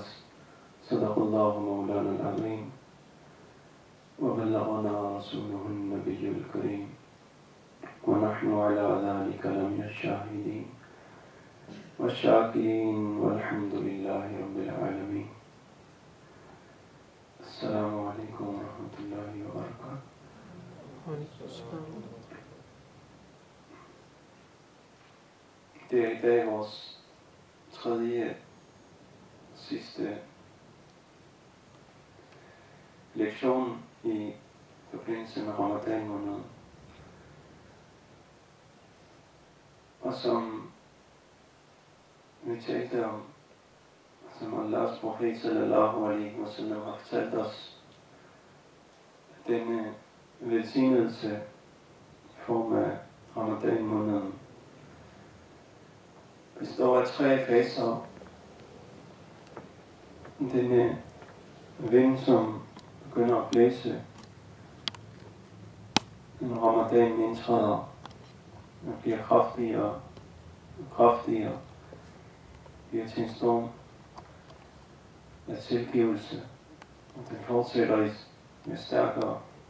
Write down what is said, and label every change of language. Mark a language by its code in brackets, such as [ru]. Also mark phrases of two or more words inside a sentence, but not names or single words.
[ar] صدق الله مولانا العظيم وبلغنا رسوله النبي الكريم ونحن على ذلك لمن الشاهدين والشاكرين والحمد لله رب العالمين. السلام عليكم ورحمة الله وبركاته. [da] Det er i dag vores tredje sidste lektion i forbindelse med Ramadan måned. Og som vi talte om, som Allahs profet [ar] صلى الله عليه وسلم [da] har fortalt os, denne velsignelse i form af Ramadan måneden består af 3 faser. Denne vind, som begynder at blæse, når Ramadan indtræder, og bliver kraftigere og kraftigere, bliver til en storm af tilgivelse, og den fortsætter med stærkere,